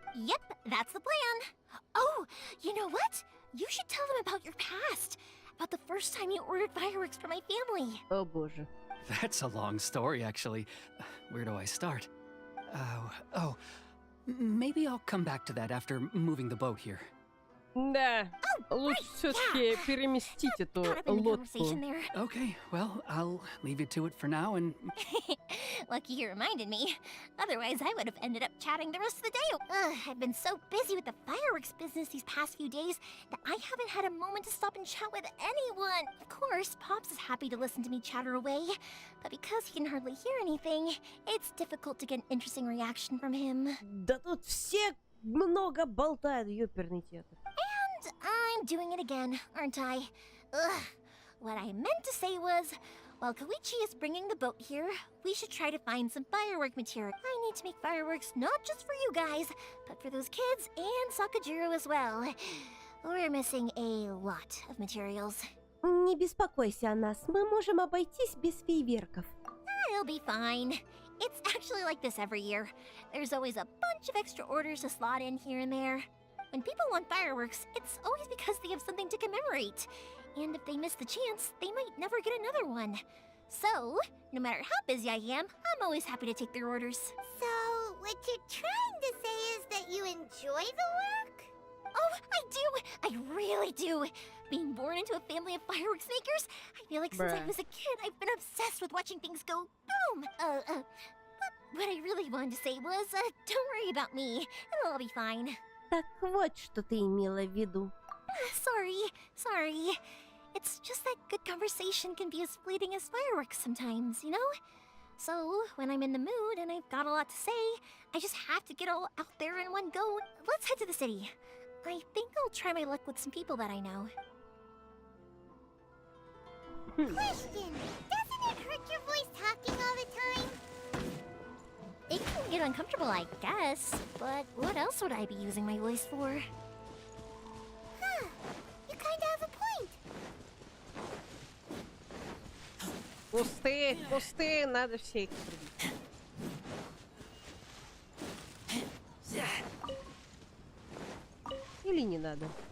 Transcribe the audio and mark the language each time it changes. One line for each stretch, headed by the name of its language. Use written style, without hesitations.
English: Yep, that's the plan. Oh, you know what? You should tell them about your past. About the first time you ordered fireworks for my family.
Russian: О боже.
English: That's a long story, actually. Where do I start? Maybe I'll come back to that after moving the boat here.
Russian: Да. Лучше все-таки переместить эту
English: Caught up in the
Russian: лодку.
English: conversation there. Okay, well, I'll leave you to it for now and... Lucky you reminded me. Otherwise, I would have ended up chatting the rest of the day. I've been so busy with the fireworks business these past few days that I haven't had a moment to stop and chat with anyone. Of course, Pops is happy to listen to me chatter away, but because he can hardly hear anything, it's difficult to get an interesting reaction from him.
Russian: Да тут все много болтают, ёперный театр.
English: And I'm doing it again, aren't I? Ugh. What I meant to say was, while Koichi is bringing the boat here, we should try to find some firework material. I need to make fireworks not just for you guys, but for those kids and Sakajiro as well. We're missing a lot of materials.
Russian: Не беспокойся о нас, мы можем обойтись без фейерверков.
English: I'll be fine. It's actually like this every year. There's always a bunch of extra orders to slot in here and there. When people want fireworks, it's always because they have something to commemorate. And if they miss the chance, they might never get another one. So, no matter how busy I am, I'm always happy to take their orders. So, what you're trying to say is that you enjoy the work? Oh, I do! I really do! Being born into a family of fireworks makers, I feel like since I Bruh. was a kid, I've been obsessed with watching things go boom! But what I really wanted to say was, don't worry about me. It'll all be fine.
Russian: Так вот, что ты имела в виду.
English: Sorry. It's just that good conversation can be as fleeting as fireworks sometimes, you know? So, when I'm in the mood and I've got a lot to say, I just have to get all out there in one go. Let's head to the city. I think I'll try my luck with some people that I know. Question, doesn't it hurt your voice talking all the time? It can get uncomfortable, I guess, but what else would I be using my voice for? Huh, you kinda have a point.
Russian: Пустые, надо все их прибить. Или не надо?